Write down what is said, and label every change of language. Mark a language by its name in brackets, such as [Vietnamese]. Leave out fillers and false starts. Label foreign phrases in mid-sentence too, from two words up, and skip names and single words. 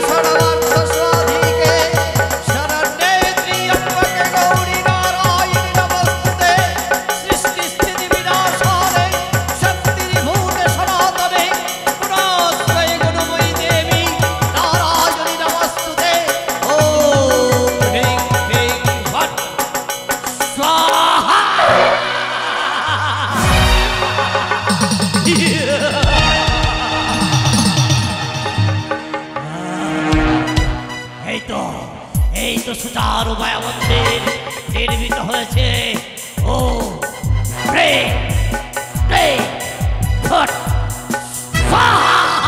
[Sanskrit] सर्वार्थ साधिके शरण्ये त्र्यंबके गौरी नारायणी नमस्तुते सृष्टि स्थिति विनाशाय शक्ति विभूते सनातने गुणाश्रय गुणमयी देवी नारायणी नमस्तुते ओम ह्रीं क्लीं फट् स्वाहा [Bangla] এই তো সুচারু মায়া মন্দির নির্মিত হয়েছে [Sanskrit] ও প্রে প্রে ফট স্বাহা